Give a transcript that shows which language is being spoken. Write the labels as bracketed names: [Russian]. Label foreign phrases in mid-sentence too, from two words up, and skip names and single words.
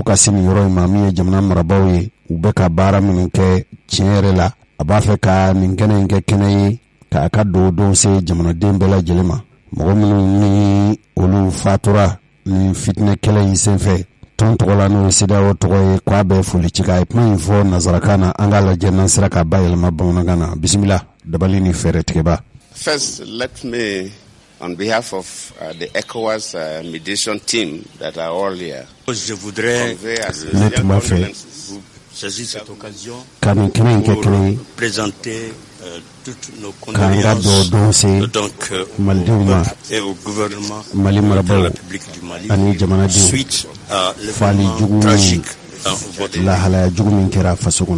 [Bambara] ka se nin yɔrɔ in ma min ye jamana marabaw ye u bɛ ka baara minnu kɛ tiɲɛ yɛrɛ la a b'a fɛ ka nin kɛnɛ in kɛ kɛnɛ ye k'a ka dɔwɔdon se jamanaden bɛɛ lajɛlen ma mɔgɔ minnu ni olu fatura ni fitinɛ kɛlɛ in senfɛ tɔn tɔgɔ la n'o ye CEDEAO tɔgɔ ye k'a bɛ foli ci k'a ye kuma in fɔ nazarakan na an k'a lajɛ n'an sera k'a bayɛlɛma bamanankan na bisimila dabali ni fɛɛrɛ tigɛba. [English] First, let me on behalf of the ECOWAS mediation team that are all here, [French] je voudrais saisir cette occasion pour présenter toutes nos condoléances donc et au gouvernement de la République du Mali suite à l'événement tragique dans votre pays.